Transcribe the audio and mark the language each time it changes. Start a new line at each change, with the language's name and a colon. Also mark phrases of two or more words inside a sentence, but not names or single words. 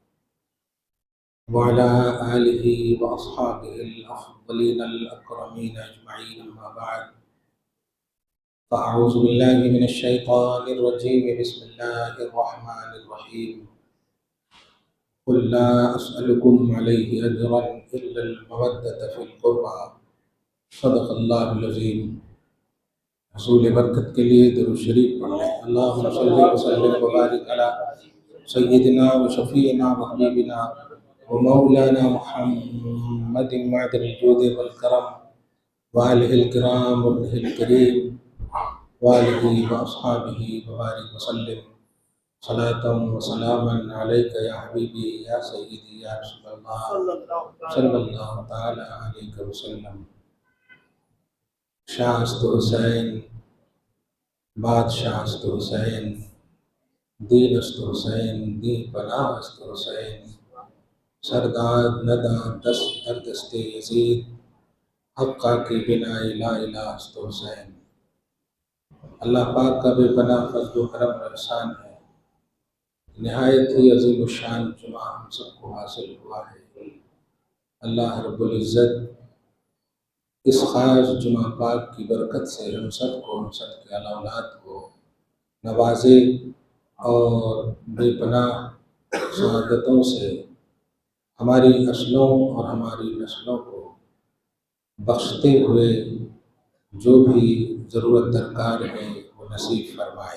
Arabic: وعلى آله وأصحابه الأفضلين الأكرمين أجمعين، أما بعد، فأعوذ بالله من الشيطان الرجيم، بسم الله الرحمن الرحيم، قل لا أسألكم عليه أجرا إلا المودة في القربى، صدق اللہ العظیم۔
Urdu: حصول برکت کے لیے درود شریف پڑھ لیں۔
Arabic: اللہم صلی وسلم وبارک علی سیدنا و شفیعنا و حبیبنا و مولانا محمد معدن الجود والکرم وآلہ الکرام وابنہ الکریم وآلہ واصحابہ وبارک وسلم، صلاۃ و سلاما علیک یا حبیبی یا سیدی یا رسول اللہ صلی اللہ تعالی علیہ وسلم۔
Persian: شاہ است حسین، بادشاہ است حسین، دین است حسین، دین پناہ است حسین، سرداد ندا دست در دست یزید، حقہ کی بنا لا الہ است حسین۔
Urdu: اللہ پاک کا بے پناہ فضل و کرم و احسان ہے، نہایت ہی عظیم الشان جمعہ ہم سب کو حاصل ہوا ہے۔ اللہ رب العزت اس خاص جمعہ پاک کی برکت سے ہم سب کو، ہم سب کے اولاد کو نوازے اور بے پناہ سعادتوں سے ہماری نسلوں اور ہماری نسلوں کو بخشتے ہوئے جو بھی ضرورت درکار ہے وہ نصیب فرمائے۔